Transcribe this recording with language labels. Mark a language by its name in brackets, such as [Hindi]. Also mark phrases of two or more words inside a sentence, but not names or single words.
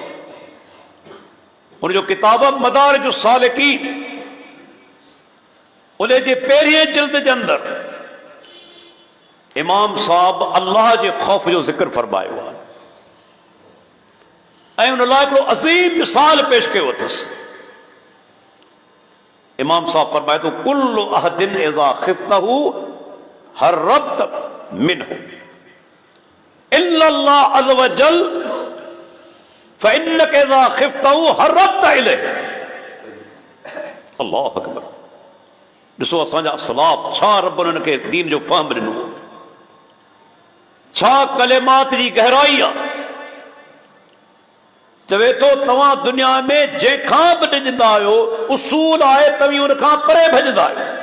[Sindhi] हुनजो किताब मदारिज सालिकीन, उन जे पहिरीं जिल्द जे अंदरि इमाम साहब अल्लाह जे खौफ जो ज़िक्र फरमायो आहे ऐं उन लाइ हिकिड़ो अज़ीम मिसाल पेश कयो अथसि। इमाम साहब फरमाए थो, [Arabic] كل أحد إذا خفته هربت منه إلا الله عز وجل فإنك إذا خفته هربت إليه. الله أكبر. [Sindhi] ॾिसो असांजा असलाफ छा रब उन्हनि खे दीन जो फ़हम ॾिनो, छा कलिमात जी गहराई आहे। चवे थो तव्हां दुनिया में जंहिंखां बि ॾिजंदा आहियो, उसूल आहे तव्हीं उन खां परे भॼंदा आहियो।